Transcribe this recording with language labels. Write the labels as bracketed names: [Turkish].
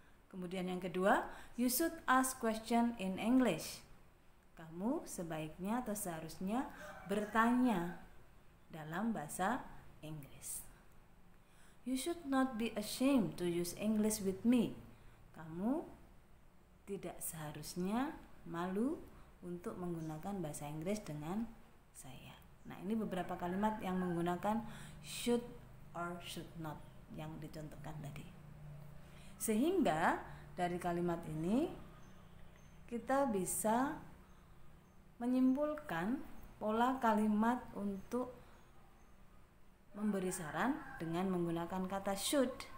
[Indonesian] Kemudian yang kedua, [English] you should ask question in English. [Indonesian] Kamu sebaiknya atau seharusnya bertanya dalam bahasa Inggris. [English] You should not be ashamed to use English with me. [Indonesian] Kamu tidak seharusnya malu untuk menggunakan bahasa Inggris dengan saya. Nah, ini beberapa kalimat yang menggunakan [English] should or should not [Indonesian] yang dicontohkan tadi. Sehingga dari kalimat ini kita bisa menyimpulkan pola kalimat untuk memberi saran dengan menggunakan kata should.